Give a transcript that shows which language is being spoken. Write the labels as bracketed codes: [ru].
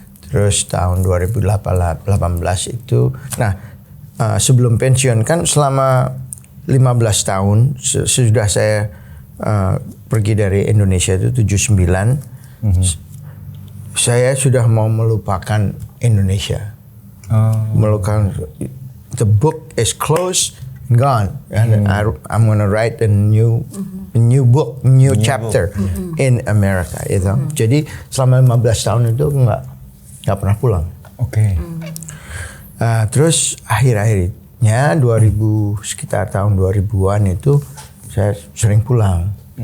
[id] Terus tahun 2018 itu. Nah, sebelum pensiun kan selama 15 tahun sudah saya pergi dari Indonesia itu 79. Saya sudah mau melupakan Indonesia. Melupakan, [en] the book is closed, gone, and I'm gonna write a new book, new chapter in America. [id] Gitu. Jadi selama 15 tahun itu nggak pernah pulang. Oke. Terus akhir-akhirnya sekitar tahun 2000-an itu saya sering pulang.